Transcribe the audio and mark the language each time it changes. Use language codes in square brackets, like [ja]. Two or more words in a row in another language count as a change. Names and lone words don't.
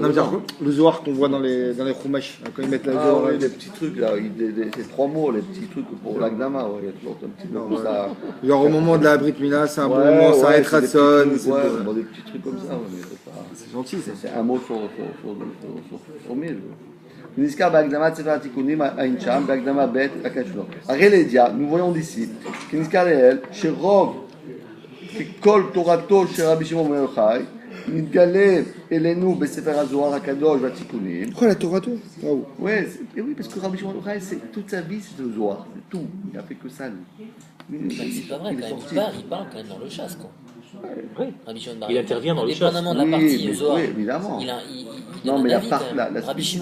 [fr] Non, mais genre, le Zohar qu'on voit dans les Chumash, quand ils mettent la Ah Zohar. ouais, des petits trucs là, ces 3 mots, les petits trucs pour l'Agdama, ouais, il y a toujours un petit peu Non, comme ça. Genre au moment de la [he] ברית מילה, [fr] c'est un bon Ouais, moment, ça ouais, arrête c'est des petits Ratson, trucs, c'est ouais, bon. bon, des petits trucs comme ça, ouais, mais c'est pas. C'est gentil ça. C'est un mot sur 1000. [he] נזכר בהקדמת ספר התיקונים העין שם, בהקדמה ב' הקשור. הרי לידיעה, [fr] nous voyons d'ici, [he] כי נזכר לאל, שרוב כל תורתו של רבי שמעון בר יוחאי, מתגלה אלינו בספר הזוהר הקדוש והתיקונים. [fr] Pourquoi la Torah tout? Waouh. Ouais, oui, parce que Rabbi Shimon bar Yochai, toute sa vie, c'est le Zohar, c'est tout. Il n'a fait que ça, lui. C'est pas vrai quand même, il parle quand même dans le chasse quoi. Oui. Rabbi Shimon Bar Il Yochai. intervient dans le chasse. Indépendamment de la partie mais, Zohar. oui, évidemment. Il Non, donne mais un la, avis, la Rabbi Shimon.